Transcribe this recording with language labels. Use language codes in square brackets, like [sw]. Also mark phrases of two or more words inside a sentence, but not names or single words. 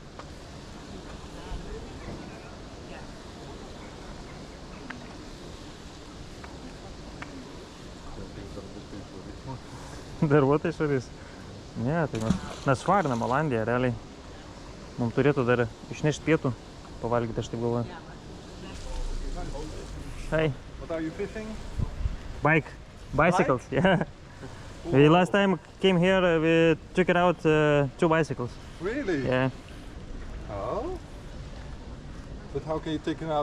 [lt] Darbuotojai šalis. Ne, tai mes švarinam Olandiją, realiai. Mums turėtų dar išnešti pietų, pavalgyti, aš taip galvoju. [en] Hey. What are you fishing? Bicycles, yeah. We last time came here, we took it out 2 bicycles. Really? Yeah. Oh. But how can you take it out?